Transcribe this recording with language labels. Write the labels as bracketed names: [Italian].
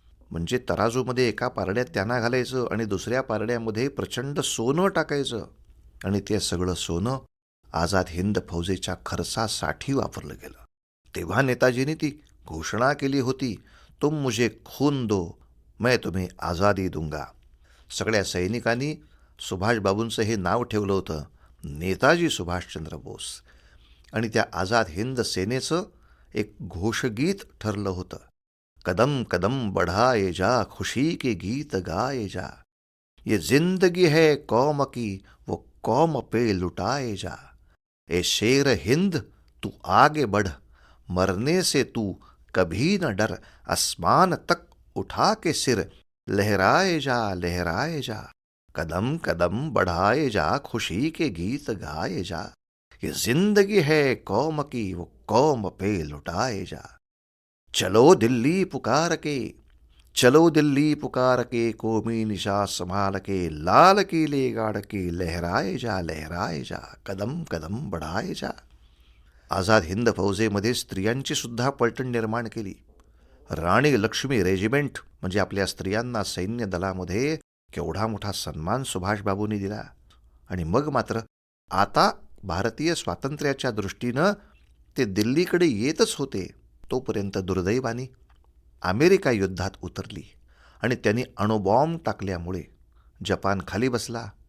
[Marathi] म्हणजे तराजूमध्ये एका पारड्यात त्यांना घालायचं आणि दुसऱ्या पारड्यामध्ये प्रचंड सोनं टाकायचं आणि ते सगळं सोनं आझाद हिंद फौजेच्या खर्चासाठी वापरलं गेलं. तेव्हा नेताजींनी ती घोषणा केली होती, [Hindi] तुम मुझे खून दो मैं तुम्हें आझादी दूंगा. [Marathi] सगळ्या सैनिकांनी सुभाषबाबूंचं हे नाव ठेवलं होतं, नेताजी सुभाषचंद्र बोस. आणि त्या आझाद हिंद सेनेचं एक घोषगीत ठरलं होतं, [Hindi] कदम कदम बढ़ाए जा खुशी के गीत गाए जा, ये जिंदगी है कौम की वो कौम पे लुटाए जा, ए शेर हिंद तू आगे बढ़ मरने से तू कभी न डर, आसमान तक उठा के सिर लहराए जा, कदम कदम बढ़ाए जा खुशी के गीत गाए जा, ये जिंदगी है कौम की वो कौम पे लुटाए जा. चलो दिल्ली पुकार के कौमी निशा संभाल के लाल किले गाड़ के लहराए जा, कदम कदम बढ़ाए जा. [Marathi] आझाद हिंद फौजेमध्ये स्त्रियांची सुद्धा पलटण निर्माण केली. राणी लक्ष्मी रेजिमेंट म्हणजे आपल्या स्त्रियांना सैन्य दलामध्ये केवढा मोठा सन्मान सुभाषबाबूंनी दिला. आणि मग मात्र आता भारतीय स्वातंत्र्याच्या दृष्टीनं ते दिल्लीकडे येतच होते, तोपर्यंत दुर्दैवानी अमेरिका युद्धात उतरली आणि त्यांनी अणुबॉम्ब टाकल्यामुळे जपान खाली बसला.